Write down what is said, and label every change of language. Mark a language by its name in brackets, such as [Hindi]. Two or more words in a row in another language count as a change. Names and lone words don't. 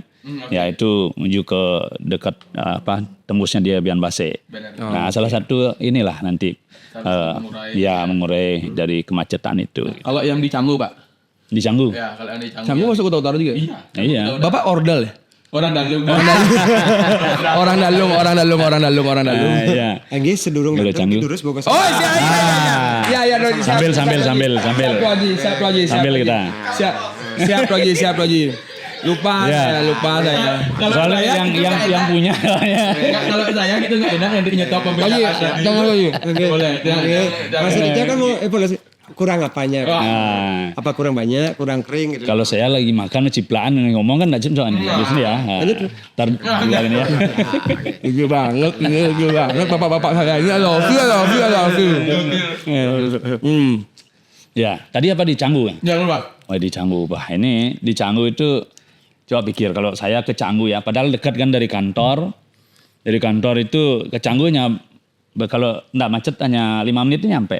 [Indonesian] Ya itu menuju ke dekat tembusnya dia Bian Base. Nah salah satu inilah nanti mengurai dari kemacetan itu. Kalau yang di Canggu Pak? Di Canggu. Ya kalau yang di Canggu. Canggu masuk Kota Utara juga? Iya. Bapak ordal ya? Orang Dalung. Orang Dalung. Iya. [Balinese] Anggi sedurung [Indonesian] Kalau datang Canggu. terus bawa Oh iya. Sambil. Sambil kita. Siap lagi. Lupa Ya. saya. Soalnya yang punya. Kalau saya gitu nggak enak nanti nyetop pembicaraan. Jangan lagi. Boleh. Maksudnya kan mau evaluasi kurang apanya? Nah, Apa kurang banyak, kurang kering gitu. kalau saya lagi makan ciplaan ngomong kan enggak cocok nih. Biasanya ya. Ntar ini ya. Gila banget. Bapak-bapak saya ini [English] I love you. [Indonesian] Ya, tadi apa di Canggu kan? Jangan Pak. Oh di Canggu, ini di Canggu itu coba pikir kalau saya ke Canggu ya, padahal dekat kan dari kantor. Dari kantor itu ke Canggunya kalau enggak macet hanya 5 menit itu nyampe.